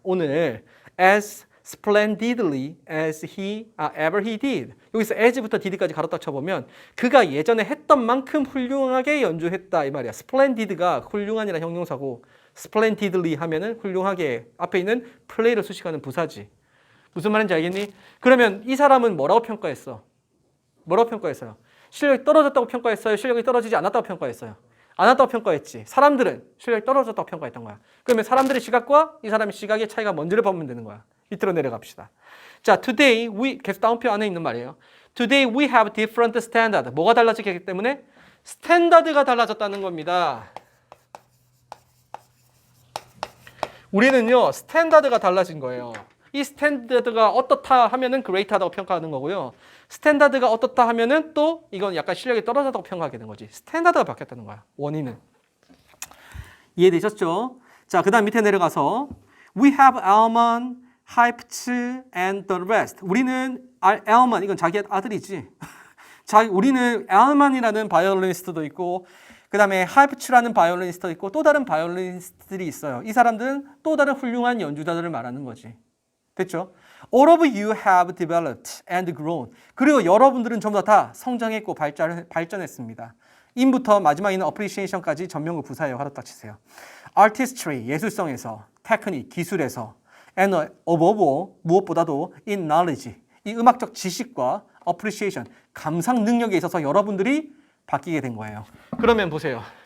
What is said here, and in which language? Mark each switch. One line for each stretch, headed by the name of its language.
Korean: 오늘
English: as splendidly as ever he did.
Korean: 여기서 as부터 did까지 가로다 쳐보면 그가 예전에 했던 만큼 훌륭하게 연주했다 이 말이야. splendid가 훌륭한이라는 형용사고 splendidly 하면은 훌륭하게 앞에 있는 play를 수식하는 부사지. 무슨 말인지 알겠니? 그러면 이 사람은 뭐라고 평가했어? 뭐라고 평가했어요? 실력이 떨어졌다고 평가했어요? 실력이 떨어지지 않았다고 평가했어요? 안 왔다고 평가했지. 사람들은 실력이 떨어졌다고 평가했던 거야. 그러면 사람들의 시각과 이 사람의 시각의 차이가 뭔지를 보면 되는 거야. 밑으로 내려갑시다. 자,
English: today we
Korean: 계속 다운표 안에 있는 말이에요.
English: Today we have different standard.
Korean: 뭐가 달라지기 때문에 스탠다드가 달라졌다는 겁니다. 우리는요, 스탠다드가 달라진 거예요. 이 스탠다드가 어떻다 하면은 great하다고 평가하는 거고요. 스탠다드가 어떻다 하면은 또 이건 약간 실력이 떨어졌다고 평가하게 되는 거지. 스탠다드가 바뀌었다는 거야. 원인은. 이해되셨죠? 자, 그 다음 밑에 내려가서
English: We have Elman, Heifetz and the rest.
Korean: 우리는 Elman, 이건 자기 아들이지. 우리는 Elman이라는 바이올리니스트도 있고 그 다음에 하이프츠라는 바이올리니스트도 있고 또 다른 바이올리니스트들이 있어요. 이 사람들은 또 다른 훌륭한 연주자들을 말하는 거지. 됐죠?
English: All of you have developed and grown.
Korean: 그리고 여러분들은 전부 다 성장했고 발전했습니다. in부터 마지막에 있는 appreciation까지 전명구 부사예요. 하루 딱 치세요. artistry, 예술성에서, technique, 기술에서,
English: and above all,
Korean: 무엇보다도
English: in knowledge,
Korean: 이 음악적 지식과 appreciation, 감상 능력에 있어서 여러분들이 바뀌게 된 거예요. 그러면 보세요.